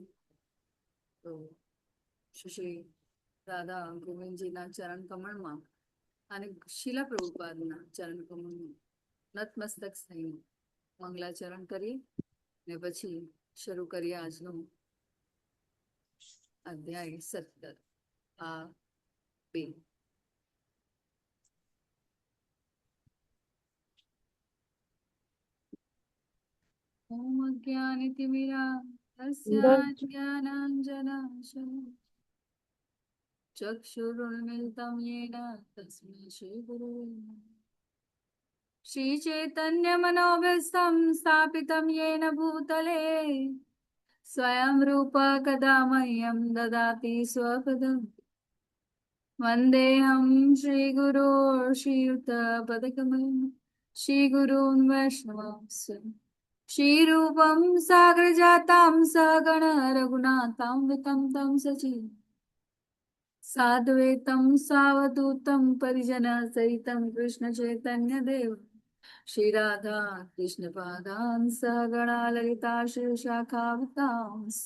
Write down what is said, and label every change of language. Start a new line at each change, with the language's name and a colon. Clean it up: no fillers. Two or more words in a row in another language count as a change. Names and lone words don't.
Gujarati: તો શ્રી રાધા ગોવિંદજીના ચરણ કમળમાં અને શીલા પ્રભુપાદના ચરણ કમળમાં નતમસ્તક થઈને મંગલાચરણ કરીએ ને પછી શરૂ કરીએ આજનું અધ્યાય 17 આ 2।
Sanskrit: ઓમ અજ્ઞાનિતિમિરાન્ધસ્ય જ્ઞાનાഞ്જનશલાકયા ચક્ષુરુન્મિલિतं येन तस्मै श्रीगुरुवे नमः। श्रीचैतन्यमनोभीष्टं स्थापितं येन भूतले स्वयं रूप कदा मह्यं ददाति स्वपदम्। वन्देऽहं श्रीगुरो श्रीयुतपदकमलं श्रीगुरून् वैष्णवांश्च श्रीरूपं सागरजातं सहगण रघुनाथान्वितं तं सजीवम् साद्वैतं सावधूतं परिजनसहितं कृष्णचैतन्यदेव श्रीराधा कृष्णपादान् सहगणा ललिता श्रीशाखावतांश्च।